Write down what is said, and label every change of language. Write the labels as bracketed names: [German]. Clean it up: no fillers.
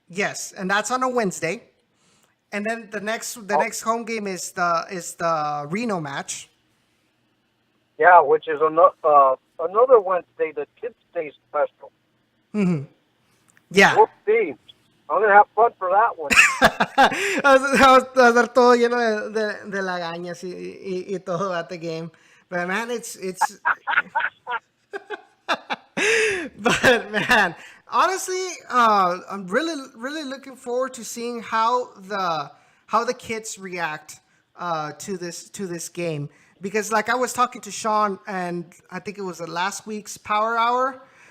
[English] yes, and that's on a Wednesday. And then the next home game is the Reno match. Yeah, which is another Wednesday, the Kids Day special. Mm-hmm. Yeah. Whoopsie. I'm going to have fun for that one. [Spanish] Va a estar todo lleno de lagañas y todo [English] at the game. But man, it's but man, honestly, I'm really looking forward to seeing how the kids react to this game, because like I was talking to Sean, and I think it was last week's Power Hour.